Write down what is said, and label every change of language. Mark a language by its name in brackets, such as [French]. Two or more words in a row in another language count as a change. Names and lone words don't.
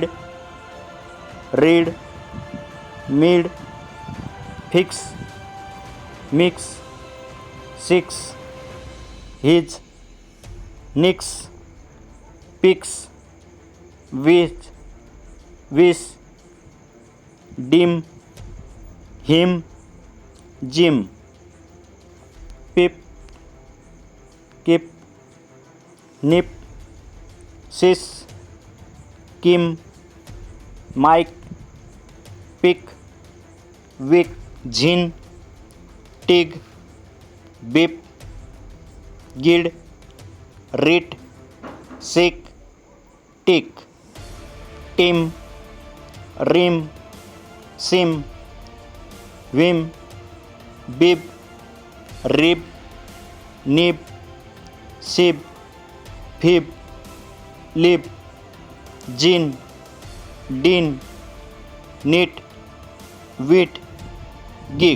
[English] reed, mead, fix, mix, six, his, nix, pix, which, vis, dim, him, gym, pip, kip, nip, sis, Kim, Mike, pick, wick, zin, tig, beep, gid, reet, sick, tick, Tim, rim, sim, vim, bib, rib, nib, sib, fib, lib, gin, din, neat, wit, gig,